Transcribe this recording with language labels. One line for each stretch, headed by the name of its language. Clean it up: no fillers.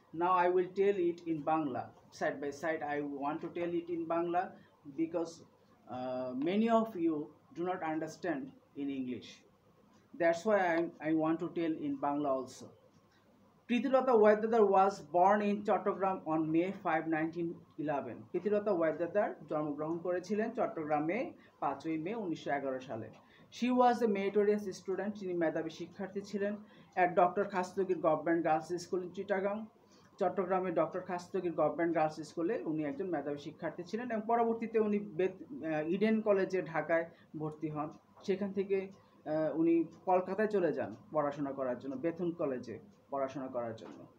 English: Now I will tell it in Bangla. Side by side, I want to tell it in Bangla because many of you do not understand in English. That's why I want to tell in Bangla also. Pritilota Vaidadar was born in Chattogram on May 5, 1911.
Bangla: Pritilota Vaidadar জন্মগ্রহণ করেছিলেন চট্টগ্রামে 5ই মে 1911 সালে।
English: She was a meritorious student.
Bangla: তিনি মেধাবী শিক্ষার্থী ছিলেন
English: at Dr. Khastogir Government Girls School in Chittagong.
Bangla: চট্টগ্রামে doctor Khastagir government girls স্কুলে উনি একজন মেধাবী শিক্ষার্থী ছিলেন এবং পরবর্তীতে উনি ইডেন কলেজে ঢাকায় ভর্তি হন। সেখান থেকে উনি কলকাতায় চলে যান পড়াশোনা করার জন্য, বেথুন কলেজে পড়াশোনা করার জন্য।